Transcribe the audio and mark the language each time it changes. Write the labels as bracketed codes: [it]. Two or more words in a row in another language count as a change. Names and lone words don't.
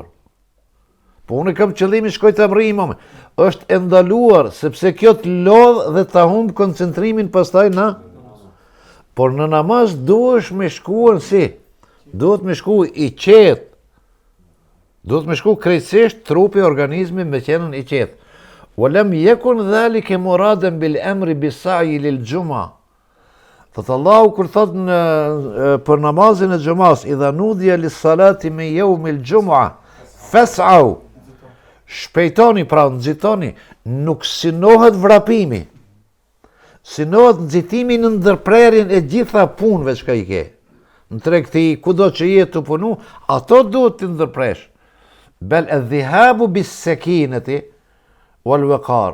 [sq] Po unë kam qëllimin shkoj të amri imame. Është e ndaluar sepse kjo të lodh dhe ta humb koncentrimin pastaj na. Por në namaz duhesh me shkuar si? Duhet me shku i qetë. Duhet me shku krejtësisht trupi, organizmi me qenën i qetë. [ar] ولم يكن ذلك مرادا بالأمر بالسعي للجمعة. [sq] Thot Allahu kur thot për namazin e xumas, [ar] إذا نودي للصلاة من يوم الجمعة فاسعوا. [sq] Shpejtoni, pra nxitoni, nuk sinohet vrapimi. Sinohet nxitimi në ndërprerjen e gjitha punëve që i ke. Në tregti, kudo që je të punu, ato duhet të ndërpresh. [ar] بل الذهاب بالسكينة والوقار.